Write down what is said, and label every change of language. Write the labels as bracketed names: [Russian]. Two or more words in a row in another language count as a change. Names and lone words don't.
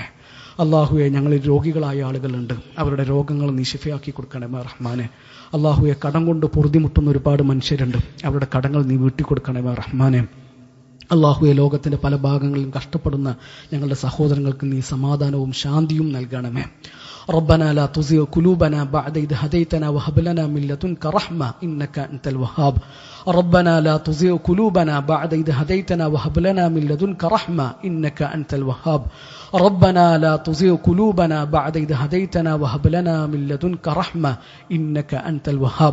[Malayalam] അള്ളാഹുവെ, ഞങ്ങളിൽ രോഗികളായ ആളുകളുണ്ട്, അവരുടെ രോഗങ്ങൾ നീ ശിഫയാക്കി കൊടുക്കണമേ റഹ്മാനെ. അള്ളാഹുവെ, കടം കൊണ്ട് പൊറുതിമുട്ടുന്ന ഒരുപാട് മനുഷ്യരുണ്ട്, അവരുടെ കടങ്ങൾ നീ വീട്ടിക്കൊടുക്കണമേ റഹ്മാനെ. അള്ളാഹുവെ, ലോകത്തിന്റെ പല ഭാഗങ്ങളിലും കഷ്ടപ്പെടുന്ന ഞങ്ങളുടെ സഹോദരങ്ങൾക്ക് നീ സമാധാനവും ശാന്തിയും നൽകണമേ. [Arabic] ربنا لا تزغ قلوبنا بعد إذ هديتنا وهب لنا من لدنك رحمة إنك أنت الوهاب. ربنا لا تزغ قلوبنا بعد إذ هديتنا وهب لنا من لدنك رحمة إنك أنت الوهاب. ربنا لا تزغ قلوبنا بعد إذ هديتنا وهب لنا من لدنك رحمة إنك أنت الوهاب.